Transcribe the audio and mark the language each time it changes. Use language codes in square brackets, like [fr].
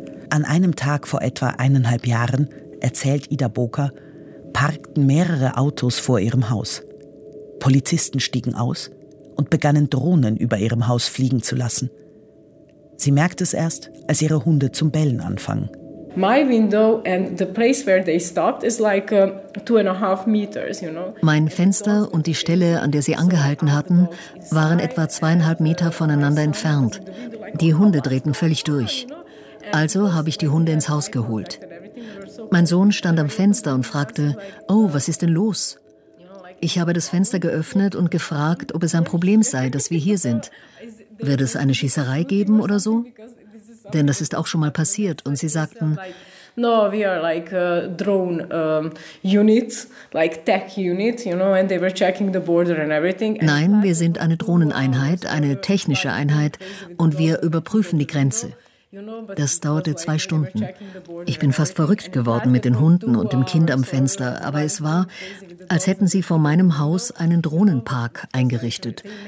[de] An einem Tag vor etwa 1,5 Jahren, erzählt Ida Boker, parkten mehrere Autos vor ihrem Haus. Polizisten stiegen aus und begannen Drohnen über ihrem Haus fliegen zu lassen. Sie merkt es erst, als ihre Hunde zum Bellen anfangen. [en] My window and the place where they stopped is like 2.5 meters, you know. [de] Mein Fenster und die Stelle, an der sie angehalten hatten, waren etwa 2,5 Meter voneinander entfernt. Die Hunde drehten völlig durch. Also habe ich die Hunde ins Haus geholt. Mein Sohn stand am Fenster und fragte: "Oh, was ist denn los?" Ich habe das Fenster geöffnet und gefragt, ob es ein Problem sei, dass wir hier sind. Wird es eine Schießerei geben oder so? Denn das ist auch schon mal passiert. Und sie sagten: [en] "No, we are like a drone unit, like tech unit, you know, and they were checking the border and everything." [de] Nein, wir sind eine Drohneneinheit, eine technische Einheit, und wir überprüfen die Grenze. Das dauerte 2 Stunden. Ich bin fast verrückt geworden mit den Hunden und dem Kind am Fenster, aber es war, als hätten sie vor meinem Haus einen Drohnenpark eingerichtet.